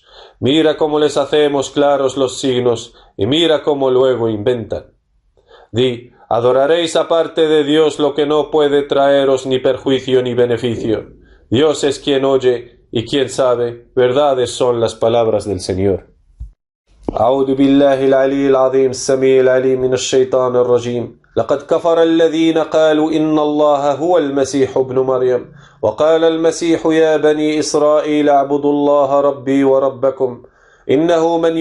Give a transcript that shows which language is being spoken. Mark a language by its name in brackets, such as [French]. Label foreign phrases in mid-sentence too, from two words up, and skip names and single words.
[Spanish] Mira cómo les hacemos claros los signos y mira cómo luego inventan. Di, adoraréis aparte de Dios lo que no puede traeros ni perjuicio ni beneficio. Dios es quien oye y quien sabe, verdades son las palabras del Señor. [Arabic] أعوذ بالله العلي العظيم السميع العليم من الشيطان الرجيم لقد كفر الذين قالوا إن الله هو المسيح ابن مريم وقال المسيح يا بني إسرائيل اعبدوا الله ربي وربكم إنه من